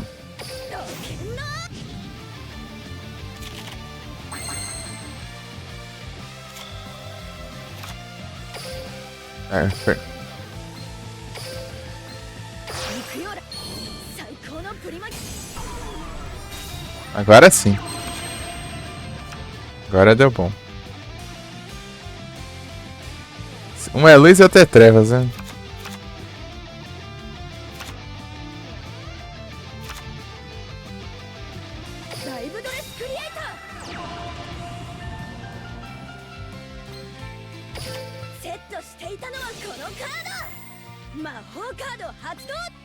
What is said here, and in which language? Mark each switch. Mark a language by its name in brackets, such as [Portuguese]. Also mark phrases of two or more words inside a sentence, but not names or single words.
[Japanese] ロケンロ [Portuguese] É, foi. [Japanese] 行くよら最高のプリマキ [Portuguese] Agora sim. Agora deu bom. Um é luz e outro é trevas, né? [Japanese] ライブドレスクリエイターセットしていたのはこのカード魔法カード発動